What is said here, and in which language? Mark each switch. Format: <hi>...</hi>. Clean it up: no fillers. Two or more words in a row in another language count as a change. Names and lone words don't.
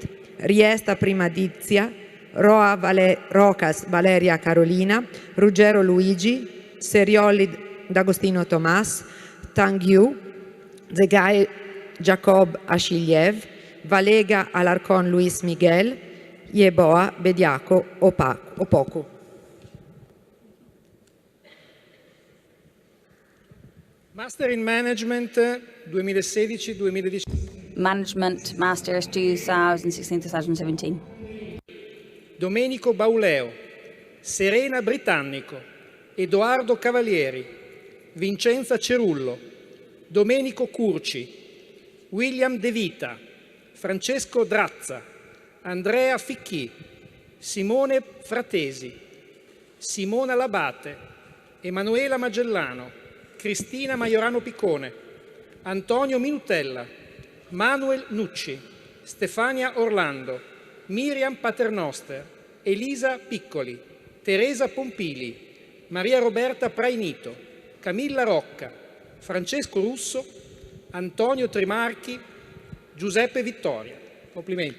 <en>Riesta Primadizia. Rocas Valeria Carolina. Ruggero Luigi. Serioli D'Agostino Tomas. Tangyu. Zegai Jacob Ashiliev. Valega Alarcon Luis Miguel. Yeboa Bediaco Opoku. Master in Management 2016-2017. Management Masters 2016-2017.</en> <it>Domenico Bauleo, Serena Britannico, Edoardo Cavalieri, Vincenza Cerullo, Domenico Curci, William De Vita, Francesco Drazza, Andrea Ficchi, Simone Fratesi, Simona Labate, Emanuela Magellano, Cristina Maiorano Piccone, Antonio Minutella, Manuel Nucci, Stefania Orlando, Miriam Paternoster, Elisa Piccoli, Teresa Pompili, Maria Roberta Prainito, Camilla Rocca, Francesco Russo, Antonio Trimarchi, Giuseppe Vittoria. Complimenti.</it>